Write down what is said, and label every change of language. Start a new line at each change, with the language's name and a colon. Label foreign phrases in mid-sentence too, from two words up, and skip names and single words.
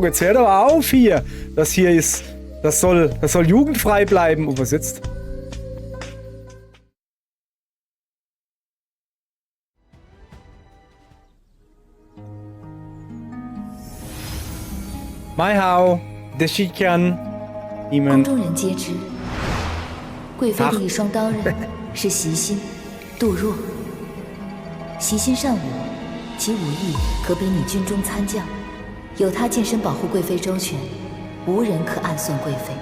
German: Jetzt hört aber auf hier. Das hier ist, das soll jugendfrei bleiben. Was jetzt? Mai Hao, der Shikan,
Chinese: 你们宫中人皆知，贵妃的一双刀刃是袭心、杜若。袭心善舞，其武艺可比拟军中参将，有他近身保护贵妃周全，无人可暗算贵妃。